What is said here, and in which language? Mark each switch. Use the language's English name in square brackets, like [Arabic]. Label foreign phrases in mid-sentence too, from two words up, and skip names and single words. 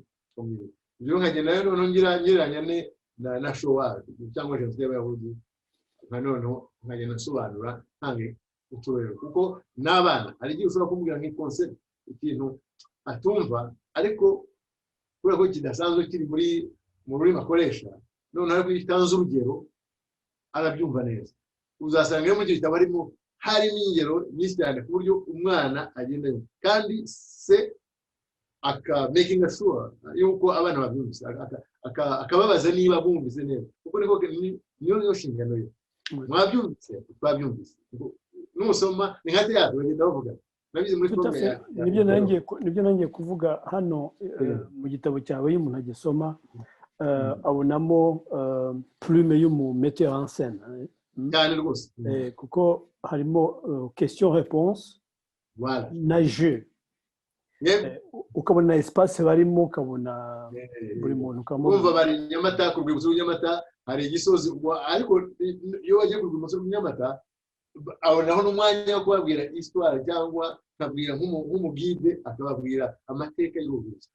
[Kinyarwanda] Ibyo nkagenda rero ngereranya na showa cyangwa jenoside y'abayahudi, nka noneho nkagenda nsobanura ntange uturere, kuko n'abana hari igihe ushobora kumubwira nk'ikonsept ikintu atumva, ariko kubera ko kidasanzwe kiri mu rurimi akoresha, noneho ariko iyo utanze urugero arabyumva neza. Uzasanga rero mu gihe kitaba harimo ingero nyinshi cyane ku buryo umwana agenda yumva, kandi se [English] making sure [Kinyarwanda] yuko abana babyumvise, akababaza niba bumvise neza, kuko niyo nshingano ye. Mwabyumvise, twabyumvise, nusoma ni nka teatro bagenda bavuga. Nibyo nanjye kuvuga hano mu gitabo cyawe iyo umuntu agisoma abonamo plume y'umumetteur [French] en scène [Kinyarwanda] cyane rwose, kuko harimo [French] question réponse [Kinyarwanda] na jeu, ukabona na espace barimo, ukabona buri muntu ukamva bari Nyamata, ku rwibutso rw'Inyamata hari igisozi, ariko iyo wagiye ku rwibutso rw'Inyamata abonaho n'umwanya wo kubabwira histoire cyangwa akabwira nk'umugide akababwira amateka y'ubuvuzi.